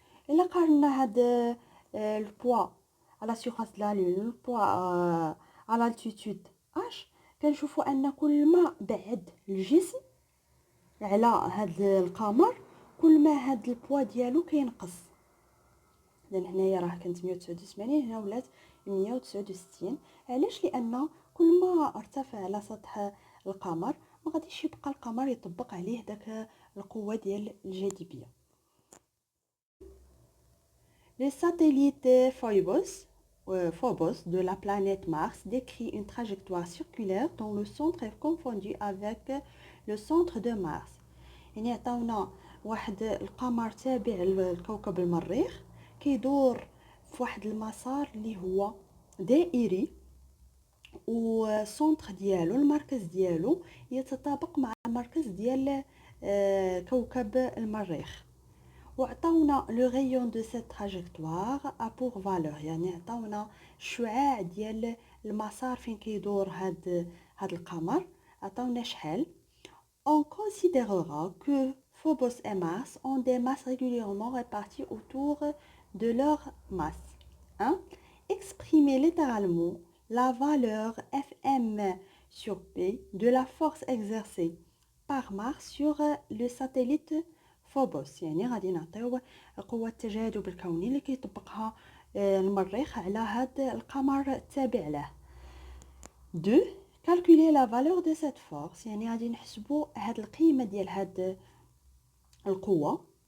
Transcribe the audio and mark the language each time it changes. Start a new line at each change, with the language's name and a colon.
Arabic: الا قارنا هاد البوا على سيرفاس د لا لون البوا على التيتود اش، كنشوفوا ان كل ما بعد الجسم على هاد القمر كل ما هاد البوا ديالو كينقص. لان هنايا راه كانت 189 هنا ولات 169. علاش؟ لان كل ما ارتفع على سطح القمر ما غاديش يبقى القمر يطبق عليه داك القوه ديال الجاذبيه.
French: Le satellite Phobos de la planète Mars décrit une trajectoire circulaire dont le centre est confondu avec le centre de Mars.
Arabic: يعني عطاونا واحد القمر تابع للكوكب المريخ كيدور في واحد المسار اللي هو دائري، وسونتر ديالو المركز ديالو يتطابق مع المركز ديال كوكب المريخ. وعطاونا لو غيون دو سيت تراجيكتوار ا بور فالور، يعني عطاونا الشعاع ديال المسار فين كيدور هاد القمر، عطاونا شحال.
French: On considérera que Phobos et Mars ont des masses régulièrement réparties autour de leur masse. Hein? Exprimer littéralement la valeur Fm sur P de la force exercée par Mars sur le satellite Phobos.
Arabic: يعني غادي نعطيو قوة التجاذب الكوني اللي كيطبقها المريخ على هاد القمر التابع له. 2.
French: calculer la valeur de cette force،
Arabic: يعني غادي نحسبوا هاد القيمة ديال هاد القوة.